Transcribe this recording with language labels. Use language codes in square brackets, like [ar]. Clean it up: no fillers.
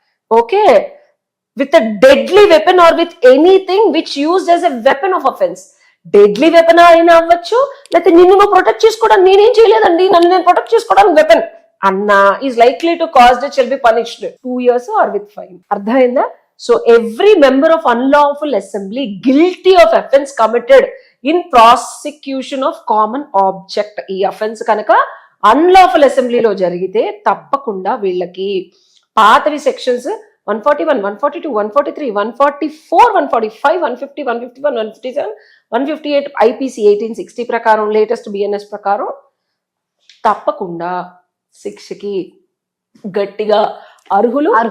[en] Okay, with a deadly weapon or with anything which used as a weapon of offence. [te] Deadly weapon అయినా అవ్వచ్చు, లేకపోతే నిన్ను నువ్వు protect చేసుకోవడానికి నేనేం చేయలేదండి, నన్ను నేను ప్రొటెక్ట్ చేసుకోవడానికి వెపన్ అన్నా [en] is likely to cause that shall be punished [te] 2 years are with fine. అర్థమైందా? [en] So every member of unlawful assembly guilty of offence committed in prosecution of common object. [te] ఈ offence కనుక అన్లాఫుల్ అసెంబ్లీలో జరిగితే తప్పకుండా వీళ్ళకి పాతవి సెక్షన్స్ 141, 142, 143, 144, 145, 150, 151, 157, 158 ఐపీసీ 1860 ప్రకారం, latest BNS ప్రకారం తప్పకుండా శిక్షకి గట్టిగా అర్హులు.